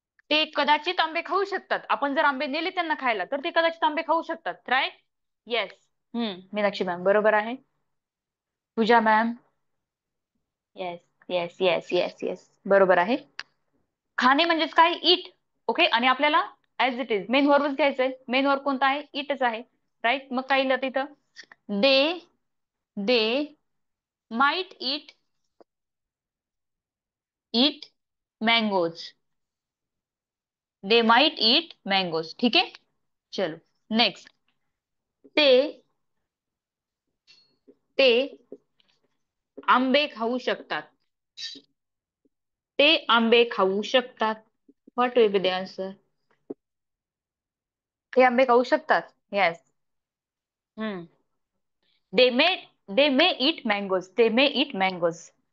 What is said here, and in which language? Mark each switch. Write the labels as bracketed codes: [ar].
[mr] ते कदाचित आंबे खाऊ शकतात. आपण जर आंबे नेले त्यांना खायला तर ते कदाचित आंबे खाऊ शकतात, राईट. येस. मीनाक्षी मॅम बरोबर आहे. पूजा ma'am. Yes yes yes yes yes, बरोबर आहे. खाणे म्हणजेच काय? इट. ओके. आणि आपल्याला [en] as it is main वर्बच [mr] घ्यायचंय. मेन वर्ब कोणता आहे? इटच आहे, राईट. मग काय येईल तिथं? [en] They they might eat mangoes, they might eat mangoes. [mr] ठीक आहे, चलो नेक्स्ट. ते ते आंबे खाऊ शकतात, ते आंबे खाऊ शकतात. [en] What will be the answer? [mr] ते आंबे खाऊ शकतात. येस. [en] Hmm. They may they may eat mangoes, they may eat mangoes.